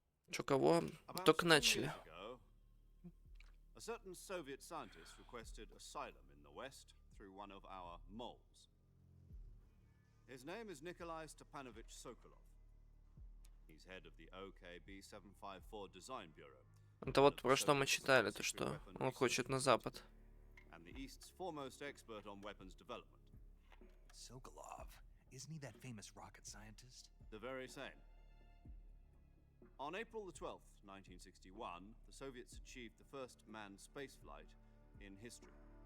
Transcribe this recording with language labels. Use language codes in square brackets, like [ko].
[ru] Чё, кого? Только начали. [en] A certain Soviet scientist requested asylum in the West through one of our moles. His name is Nikolai Stepanovich Sokolov. He's head of the OKB 754 Design Bureau. [ru] Это вот про что мы читали, то что он хочет на запад. [en] And the East's foremost expert on weapons development. Sokolov, isn't he that famous rocket scientist? The very same. On April the 12th, 1961, the Soviets achieved the first manned spaceflight in history.